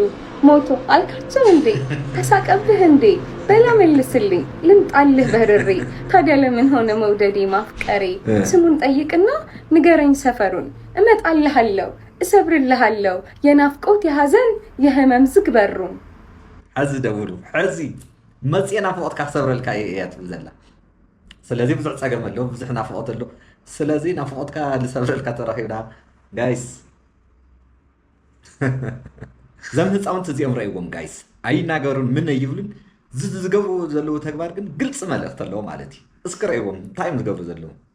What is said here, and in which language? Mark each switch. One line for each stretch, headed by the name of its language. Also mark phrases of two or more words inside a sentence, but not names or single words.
Amharic: ሞቶ አልካቸው እንዴ ተሳቀብህ እንዴ? በላ መልስልኝ ልምጣልህ በርሬ። ታዲያ ለምን ሆነ መውደዴ ማፍቀሬ? ስሙን ጠይቅና ንገረኝ ሰፈሩን እመጣልሃለሁ እሰብርልሃለሁ የናፍቆት የሐዘን የህመም ዝግ በሩን።
Tigrinya: ሕዚ ደውሉ ሕዚ መፅአ ናፍቆትካ ክሰብረልካ እያ ትብል ዘላ። ስለዚ ብዙሕ ፀገም ኣሎ ብዙሕ ናፍቆት ኣሎ። ስለዚ ናፍቆትካ ዝሰብረልካ ተረኺብና ጋይስ ዘም ህፃውንቲ እዚኦም ረእይዎም ጋይስ ኣይናገሩን ምን ይብሉን ዝገብሩ ዘለዉ ተግባር ግን ግልፂ መልእክቲ ኣለዎ ማለት እዩ። እስኪ ረእይዎም እንታይ እዮም ዝገብሩ ዘለዉ?